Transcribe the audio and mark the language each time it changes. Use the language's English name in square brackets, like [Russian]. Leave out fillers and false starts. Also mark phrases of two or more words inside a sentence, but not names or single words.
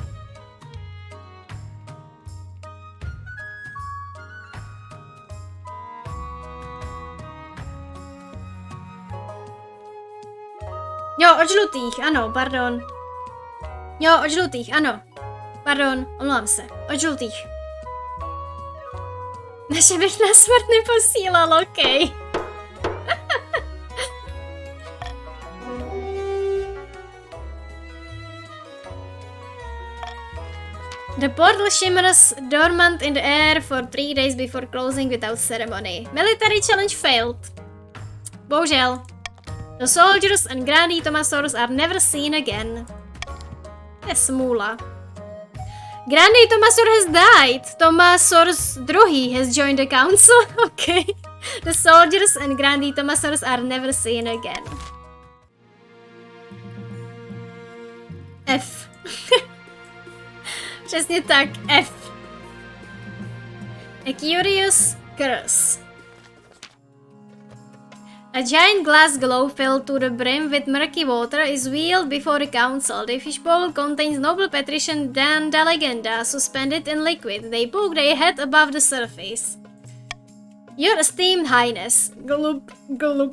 [Czech] Jo, od žlutých, ano, pardon. Jo, od žlutých, ano. Pardon, omlouvám se. Od žlutých. Naše bych na smrt neposílal, okej. [English] The portal shimmers dormant in the air for 3 days before closing without ceremony. Military challenge failed. [Czech] Bohužel. [English] The soldiers and Grandi Tomasaurus are never seen again. [Czech] To je smůla. [English] Grandi Tomasaurus has died. Tomasaurus II has joined the council. Okay. The soldiers and Grandi Tomasaurus are never seen again. F. [Czech] Přesně tak, [English] F. A curious curse. A giant glass globe filled to the brim with murky water is wheeled before the council. The fishbowl contains noble patrician Dan da Legenda suspended in liquid. They poke their head above the surface. Your esteemed highness, gulp, gulp.